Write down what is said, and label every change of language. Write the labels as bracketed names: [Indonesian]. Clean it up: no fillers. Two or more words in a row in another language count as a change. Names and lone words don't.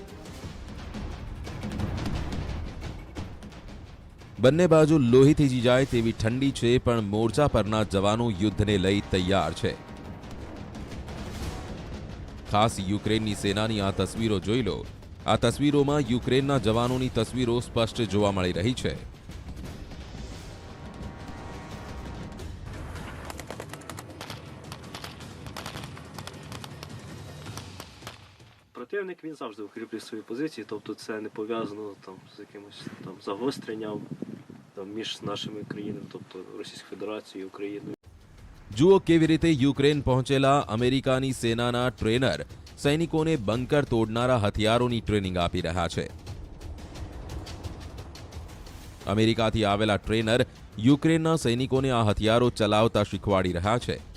[Gujarati] બંને બાજુ લોહીથી જીજાય તેવી ઠંડી છે, પણ મોરચા પરના જવાનો યુદ્ધને લઈ તૈયાર છે. ખાસ યુક્રેનની સેનાની આ તસવીરો જોઈ લો. આ તસવીરોમાં યુક્રેનના જવાનોની તસવીરો સ્પષ્ટ જોવા મળી રહી છે. [Ukrainian] Противник він завжди укріплює свої позиції, тобто це не пов'язано там з якимось там загостренням там між нашими країнами, тобто Російською Федерацією і Україною. [Gujarati] જુઓ કેવી રીતે યુક્રેન પહોંચેલા અમેરિકાની સેનાના ટ્રેનર સૈનિકોને બંકર તોડનારા હથિયારોની ટ્રેનિંગ આપી રહ્યા છે. અમેરિકાથી આવેલા ટ્રેનર યુક્રેનના સૈનિકોને આ હથિયારો ચલાવતા શીખવાડી રહ્યા છે.